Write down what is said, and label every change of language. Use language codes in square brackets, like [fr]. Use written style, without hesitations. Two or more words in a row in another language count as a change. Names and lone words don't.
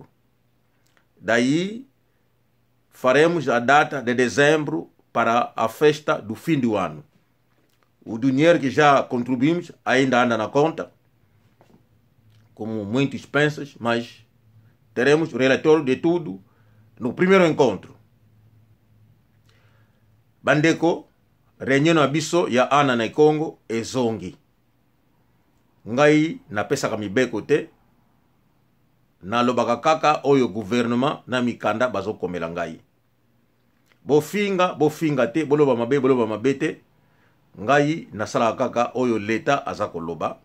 [pt] Daí faremos a data de dezembro para a festa do fim do ano. O dinheiro que já contribuímos ainda anda na conta, como muitos pensam, mas teremos o relatório de tudo no primeiro encontro. [ln] Bandeko, reunião abisso ya anane Congo ezongi. Ngai na pesa kamibeko te, na lobaka kaka oyo gouvernement na mikanda bazo komela ngai. Bofinga te, boloba mabe te, ngai nasala kaka oyo leta azako loba.